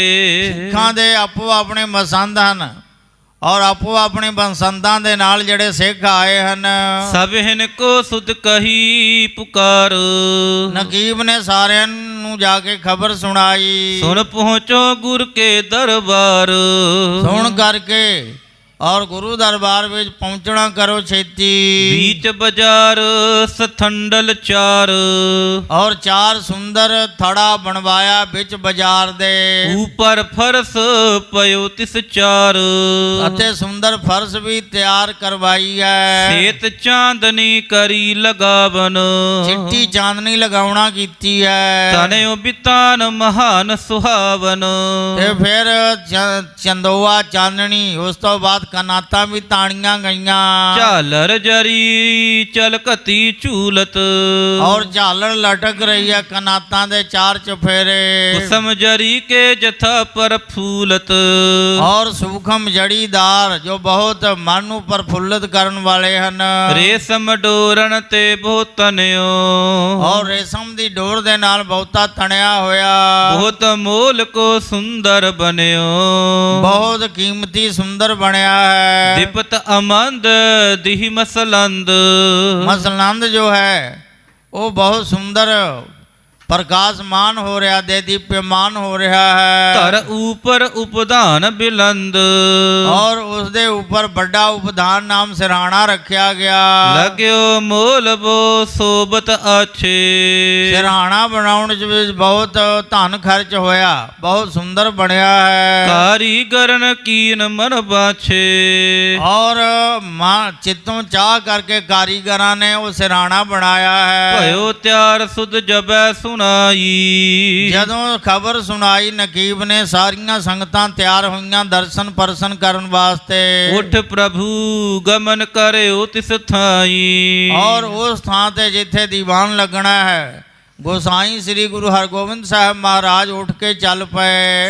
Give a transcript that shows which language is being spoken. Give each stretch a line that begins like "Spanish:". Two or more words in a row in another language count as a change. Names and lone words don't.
Punjabi: ਸਿੱਖਾਂ ਦੇ ਆਪੋ ਆਪਣੇ ਮਸੰਦ ਹਨ ਔਰ ਆਪੋ ਆਪਣੇ ਮਸੰਦਾਂ ਦੇ ਨਾਲ ਜਿਹੜੇ ਸਿੱਖ ਆਏ ਹਨ।
Braj: ਸਭ ਹਿਨ ਕੋ ਸੁਧ ਕਹੀ ਪੁਕਾਰ।
Punjabi: ਨਕੀਬ ਨੇ ਸਾਰਿਆਂ ਨੂੰ ਜਾ ਕੇ ਖਬਰ ਸੁਣਾਈ।
Braj: ਸੁਣ ਪਹੁੰਚੋ ਗੁਰ ਕੇ ਦਰਬਾਰ।
Punjabi: ਸੁਣ ਕਰਕੇ ਔਰ ਗੁਰੂ ਦਰਬਾਰ ਵਿੱਚ ਪਹੁੰਚਣਾ ਕਰੋ ਛੇਤੀ।
Braj: बीच बाजार सथंडल चार।
Punjabi: ਔਰ ਚਾਰ ਸੁੰਦਰ ਥੜਾ ਬਣਵਾਇਆ ਵਿੱਚ ਬਾਜ਼ਾਰ ਦੇ।
Braj: ऊपर फरस पयो तिस चार।
Punjabi: ਅਤੇ ਸੁੰਦਰ ਫਰਸ਼ ਵੀ ਤਿਆਰ ਕਰਵਾਈ ਹੈ।
Braj: सेत चांदनी करी लगावन।
Punjabi: ਚਿੱਟੀ ਚਾਂਦਨੀ ਲਗਾਉਣਾ ਕੀਤੀ ਹੈ।
Braj: तनयो बितान महान सुहावन।
Punjabi: ਤੇ ਫਿਰ ਚੰਦੋਆ ਚਾਨਣੀ, ਉਸ ਤੋਂ ਬਾਅਦ ਕਨਾਤਾਂ ਵੀ ਤਾਣੀਆਂ ਗਈਆਂ।
Braj: झालर जरी चलकती झूलत।
Punjabi: ਔਰ ਝਾਲਰ ਲਟਕ ਰਹੀ ਹੈ ਕਨਾਤਾਂ ਦੇ ਚਾਰ ਚਫੇਰੇ।
Braj: कुसम जरी के जथा पर फूलत।
Punjabi: ਔਰ ਸੂਖਮ ਜੜੀਦਾਰ ਜੋ ਬਹੁਤ ਮਨ ਨੂੰ ਪ੍ਰਫੁੱਲਤ ਕਰਨ ਵਾਲੇ ਹਨ।
Braj: रेशम डोरन ते बहुत तनयो।
Punjabi: ਔਰ ਰੇਸ਼ਮ ਦੀ ਡੋਰ ਦੇ ਨਾਲ ਬਹੁਤਾ ਤਣਿਆ ਹੋਇਆ।
Braj: बहुत मोल को सुंदर बन्यो।
Punjabi: ਬਹੁਤ ਕੀਮਤੀ ਸੁੰਦਰ ਬਣਿਆ ਹੈ।
Braj: दिपत अमंद दिह मसलंद।
Punjabi: ਮਸਲੰਦ ਜੋ ਹੈ ਉਹ ਬਹੁਤ ਸੁੰਦਰ ਪ੍ਰਕਾਸ਼ਮਾਨ ਹੋ ਰਿਹਾ, ਦੇ ਦੀਪਮਾਨ ਹੋ ਰਿਹਾ ਹੈ।
Braj: ਧਰ ऊपर उपधान बिलंद।
Punjabi: ਔਰ ਉਸ ਦੇ ਉੱਪਰ ਵੱਡਾ ਉਪਧਾਨ ਨਾਮ ਸਿਰਹਾਣਾ ਰੱਖਿਆ ਗਿਆ।
Braj: लग्यो मोल वो सोबत आछे।
Punjabi: ਸਿਰਹਾਣਾ ਬਣਾਉਣ ਵਿੱਚ ਬਹੁਤ ਧਨ ਖਰਚ ਹੋਇਆ, ਬਹੁਤ ਸੁੰਦਰ ਬਣਿਆ ਹੈ।
Braj: कारीगरन कीन मन बाछे।
Punjabi: ਔਰ ਚਿੱਤੋਂ ਚਾਹ ਕਰਕੇ ਕਾਰੀਗਰਾਂ ਨੇ ਉਹ ਸਿਰਹਾਣਾ ਬਣਾਇਆ ਹੈ।
Braj: भयो त्यार सुध जबै ਸੁਣਾਈ।
Punjabi: ਜਦੋਂ ਖਬਰ ਸੁਣਾਈ ਨਕੀਬ ਨੇ, ਸਾਰੀਆਂ ਸੰਗਤਾਂ ਤਿਆਰ ਹੋਈਆਂ ਦਰਸ਼ਨ ਪਰਸਨ ਕਰਨ ਵਾਸਤੇ।
Braj: ਉਠ ਪ੍ਰਭੂ ਗਮਨ ਕਰਿਓ ਤਿਸ ਥਾਈ।
Punjabi: ਔਰ ਉਸ ਥਾਂ ਤੇ ਜਿੱਥੇ ਦੀਵਾਨ ਲੱਗਣਾ ਹੈ, ਗੋਸਾਈ ਸ੍ਰੀ ਗੁਰੂ ਹਰਗੋਬਿੰਦ ਸਾਹਿਬ ਮਹਾਰਾਜ ਉੱਠ ਕੇ ਚੱਲ ਪਏ।